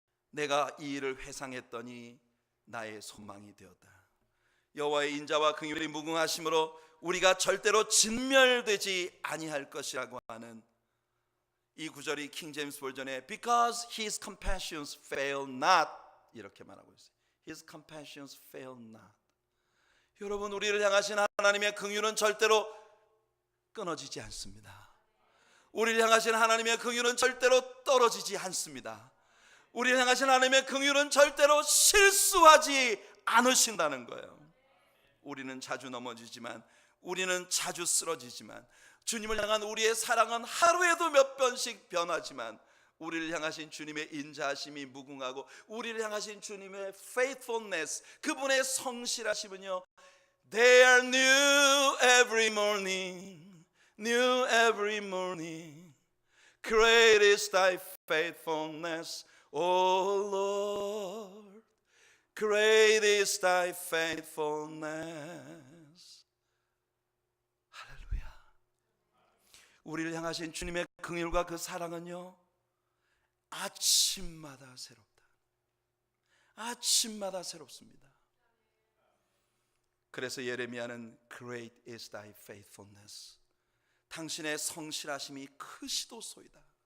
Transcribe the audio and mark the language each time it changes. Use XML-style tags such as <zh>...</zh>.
<ko>내가 이 일을 회상했더니 나의 소망이 되었다. 여호와의 인자와 긍휼이 무궁하심으로 우리가 절대로 진멸되지 아니할 것이라고 하는 이 구절이 킹 제임스 버전에</ko> <en>Because his compassions fail not</en> <ko>이렇게 말하고 있어요.</ko> <en>His compassions fail not.</en> <ko>여러분, 우리를 향하신 하나님의 긍휼은 절대로 끊어지지 않습니다. 우리를 향하신 하나님의 긍휼은 절대로 떨어지지 않습니다. 우리를 향하신 하나님의 긍휼은 절대로 실수하지 않으신다는 거예요. 우리는 자주 넘어지지만, 우리는 자주 쓰러지지만, 주님을 향한 우리의 사랑은 하루에도 몇 번씩 변하지만, 우리를 향하신 주님의 인자하심이 무궁하고 우리를 향하신 주님의 faithfulness, 그분의 성실하심은요,</ko> <en>They are new every morning, new every morning. Great is thy faithfulness, O Lord. Great is thy faithfulness.</en> <ko>할렐루야. 우리를 향하신 주님의 긍휼과 그 사랑은요, 아침마다 새롭다. 아침마다 새롭습니다. 그래서 예레미야는</ko> <en>Great is thy faithfulness,</en> <ko>당신의 성실하심이 크시도소이다.</ko>